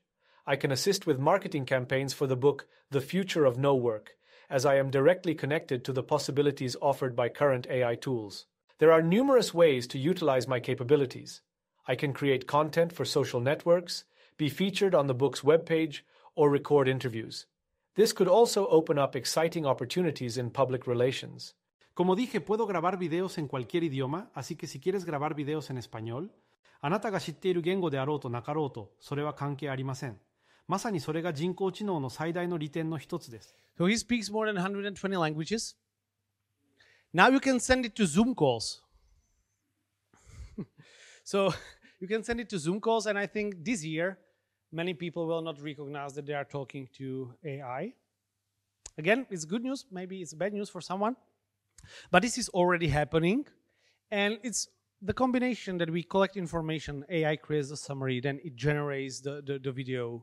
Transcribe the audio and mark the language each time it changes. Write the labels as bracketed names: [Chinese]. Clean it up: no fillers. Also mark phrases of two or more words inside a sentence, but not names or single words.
[English] I can assist with marketing campaigns for the book The Future of No Work, as I am directly connected to the possibilities offered by current AI tools. There are numerous ways to utilize my capabilities. I can create content for social networks, be featured on the book's webpage, or record interviews. This could also open up exciting opportunities in public relations. [Spanish] Como dije, puedo grabar videos en cualquier idioma, así que si quieres grabar videos en español、 [Japanese] あなたが知っている言語であろうとなかろうと、それは関係ありません。まさにそれが人工知能の最大の利点の一つです。 [English] So he speaks more than 120 languages. Now you can send it to Zoom calls. So you can send it to Zoom calls, and I think this year many people will not recognize that they are talking to AI. Again, it's good news, maybe it's bad news for someone, but this is already happening, and it's the combination that we collect information, AI creates a summary, then it generates the video.